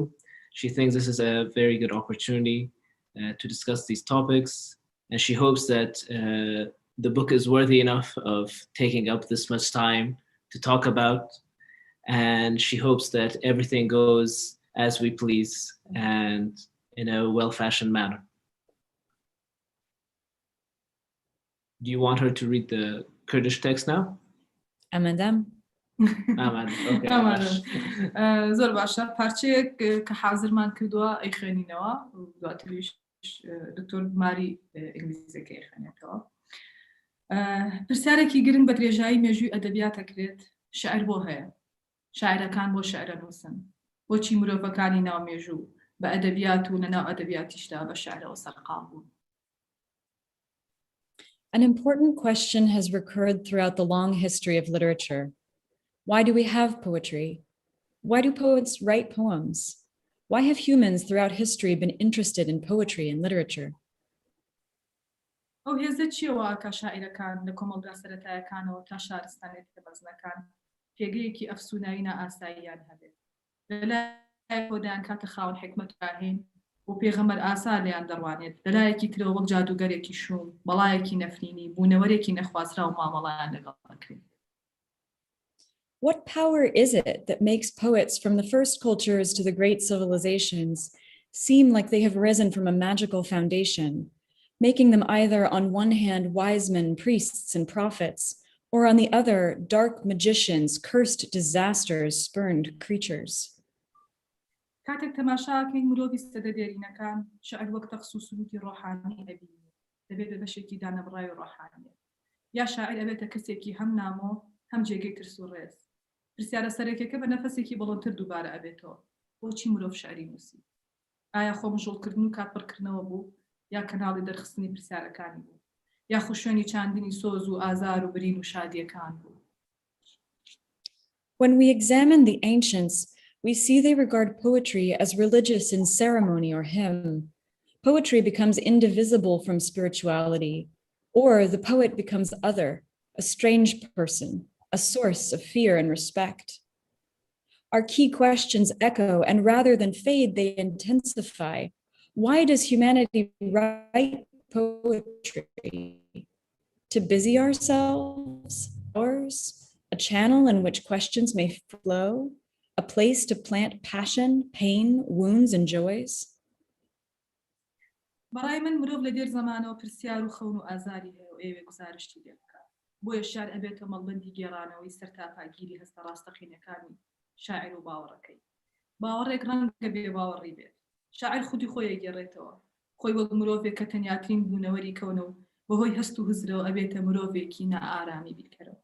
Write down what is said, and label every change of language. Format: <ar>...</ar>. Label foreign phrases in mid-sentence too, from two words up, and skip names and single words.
<en>She thinks this is a very good opportunity to discuss these topics, and she hopes that the book is worthy enough of taking up this much time to talk about, and she hopes that everything goes as we please and in a well-fashioned manner. Do you want her to read the Kurdish text now? Amadam.</en> <ckb>زۆر باشە، پارچەیەک کە حازرمان کردووە ئەی خوێنینەوە و دواتریش دکتۆر ماری ئینگلیزیەکە خوێنێتەوە. پرسیارێکی گرنگ بە درێژایی مێژووی ئەدەبیات دەکرێت: شاعر بۆ هەیە؟ شاعرەکان بۆ شاعرە نووسن؟ بۆچی مرۆڤەکانی ناو مێژوو بە ئەدەبیات و لەناو ئەدەبیاتیشدا بە شاعرەوە سەرقاڵ بوون؟</ckb> <en>An important question has recurred throughout the long history of literature. Why do we have poetry? Why do poets write poems? Why have humans throughout history been interested in poetry and literature?</en> <ckb>ئەو هێزە چیەوە کە شاعیرەکان لە کۆمەڵگا سەرەتایەکانەوە تا شارستانێتی بەزنەکان پێگەیەکی ئەفسونایی نائاساییان هەبێت؟ لەلایەک کۆدایان کاتە خاوەن حکمت راهێن و پێغەمبەر ئاسا لێیان دەڕوانێت، لەلایەکی ترەوە وەک جادوگەرێکی شوم، بەڵایەکی نەفرینی، بوونەوەرێکی نەخوازرا و مامەڵایان لەگەڵ دەکرێت.</ckb> <en>What power is it that makes poets from the first cultures to the great civilizations seem like they have risen from a magical foundation, making them either on one hand wise men, priests, and prophets, or on the other dark magicians, cursed disasters, spurned creatures?</en> <ckb>کاتێک تەماشاکەین مرۆڤی سەدەدێرینەکان، شاعر وەک تەخس و سروتی ڕۆحانی ئەبینێت، دەبێت بە بەشێکی دانەبڕای و ڕۆحانیت، یا شاعر ئەبێتە کەسێکی هەم نامۆ هەم جێگەی ترس و ڕێز. پرسیارە سەرەکیەکە بە نەفەسێکی بەڵۆتر دووبارە ئەبێتەوە: بۆچی مرۆڤ شعری نووسی؟ ئایا خۆمژۆڵکردن و کاتپڕکردنەوە بوو، یا کەناڵی دەرخستنی پرسیارەکانی بوو، یا خوشوێنی چاندنی سۆز و ئازار و برین و شادیەکان بوو؟</ckb> <en>When we examine the ancients, we see they regard poetry as religious in ceremony or hymn. Poetry becomes indivisible from spirituality, or the poet becomes other, a strange person, a source of fear and respect. Our key questions echo, and rather than fade, they intensify. Why does humanity write poetry? To busy ourselves, ours, a channel in which questions may flow, a place to plant passion, pain, wounds, and joys?</en> <ckb>بەڕای من مرۆڤ لە دێر زەمانەوە پرسیار و خەون و ئازاری هەیە و ئێوێ گزارشتی لێ بکات. بۆیە شار ئەبێتە مەڵبەندی گێڕانەوەی سەرتاپاگیری هەستە ڕاستەقینەکانی شاعر و باوەڕەکەی. باوەڕێک ڕەنگە بێ باوەڕی بێت. شاعر خودی خۆی ئەگێڕێتەوە، خۆی وەک مرۆڤێک کە تەنیاترین بوونەوەری کەونە و بەهۆی هەست و هزرەوە ئەبێتە مرۆڤێکی نائارامی بیرکەرەوە.</ckb>